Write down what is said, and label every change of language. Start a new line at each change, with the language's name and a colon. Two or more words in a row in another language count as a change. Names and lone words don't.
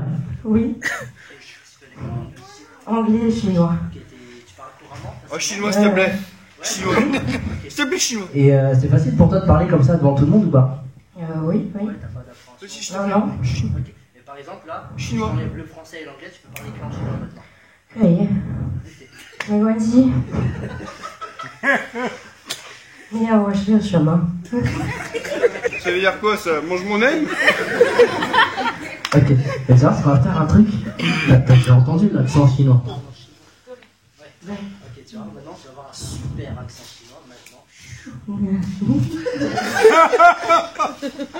French: Oui. Anglais et chinois. Oh, chinois, s'il te plaît. Chinois. S'il te plaît, chinois. Et c'est facile pour toi de parler comme ça devant tout le monde ou pas? Oui, oui. Non. Et par exemple, là, chinois. j'enlève le français et l'anglais, tu peux parler qu'en chinois maintenant.
Chinese: 没关系。你要我是什么？
French: Ça veut dire quoi ça? Mange mon nez? Ok, et tu vois, on va faire un truc. T'as déjà entendu l'accent chinois? Ok, tu vois, maintenant tu vas avoir un super accent chinois maintenant.